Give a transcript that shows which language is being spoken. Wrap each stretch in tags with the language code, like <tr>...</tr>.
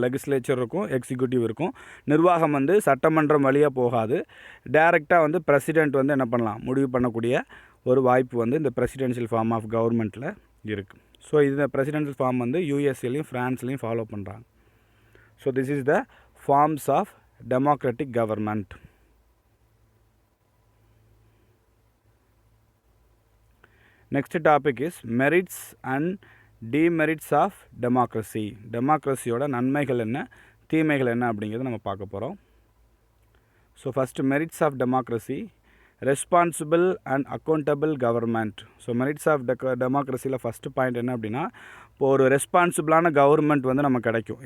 <ta>Legislature இருக்கும், executive இருக்கும். நிர்வாகம் வந்து சட்டமன்றம் வழியாக போகாது, டைரெக்டாக வந்து பிரசிடெண்ட் வந்து என்ன பண்ணலாம், முடிவு பண்ணக்கூடிய ஒரு வாய்ப்பு வந்து இந்த பிரசிடென்ஷியல் ஃபார்ம் ஆஃப் கவர்மெண்ட்டில் இருக்குது. ஸோ இந்த பிரசிடென்ஷியல் ஃபார்ம் வந்து யூஎஸ்ஏலையும் ஃப்ரான்ஸ்லேயும் ஃபாலோ பண்ணுறாங்க.</ta> <en>So this is the forms of democratic government. Next topic is merits and demerits of democracy.</en> <ta>டெமோக்ரஸியோட நன்மைகள் என்ன, தீமைகள் என்ன அப்படிங்கிறத நம்ம பார்க்க போகிறோம். So</ta> <en>First merits of democracy. Responsible and accountable government.</en> <ta>So merits of டெமோக்ரஸியில் first point என்ன அப்படின்னா, இப்போ ஒரு ரெஸ்பான்சிபிளான கவர்மெண்ட் வந்து நமக்கு கிடைக்கும்.</ta>